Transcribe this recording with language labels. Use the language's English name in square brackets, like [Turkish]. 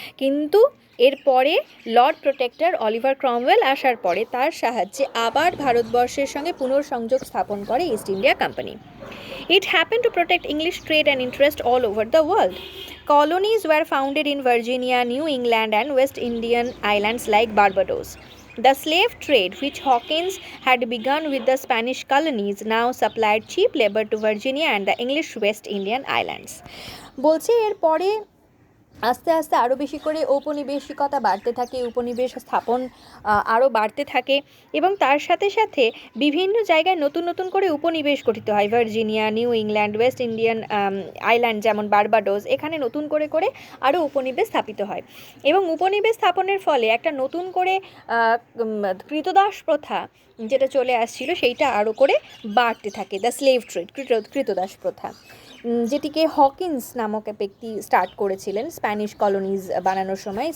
[Bangla] কিন্তু এরপরে Lord protector Oliver Cromwell আসার পরে তার সাহায্যে আবার ভারতবর্ষের সঙ্গে পুনর্সংযোগ স্থাপন করে east India company. [English] It happened to protect English trade and interest all over the world. Colonies were founded in Virginia, New England, and West Indian islands like Barbados. The slave trade, which Hawkins had begun with the Spanish colonies, now supplied cheap labor to Virginia and the English West Indian islands. [Bangla] বলছে এরপরে আস্তে আস্তে আরও বেশি করে ঔপনিবেশিকতা বাড়তে থাকে, উপনিবেশ স্থাপন আরও বাড়তে থাকে, এবং তার সাথে সাথে বিভিন্ন জায়গায় নতুন নতুন করে উপনিবেশ গঠিত হয়। Virginia, new England, West Indian island যেমন বারবাডোস, এখানে নতুন করে করে আরও উপনিবেশ স্থাপিত হয়, এবং উপনিবেশ স্থাপনের ফলে একটা নতুন করে কৃতদাস প্রথা যেটা চলে আসছিল সেইটা আরও করে বাড়তে থাকে, [English] the slave trade, [Bangla] কৃতদাস প্রথা, যেটিকে হকিন্স নামক এক ব্যক্তি স্টার্ট করেছিলেন স্প্যানিশ কলোনিজ বানানোর সময়।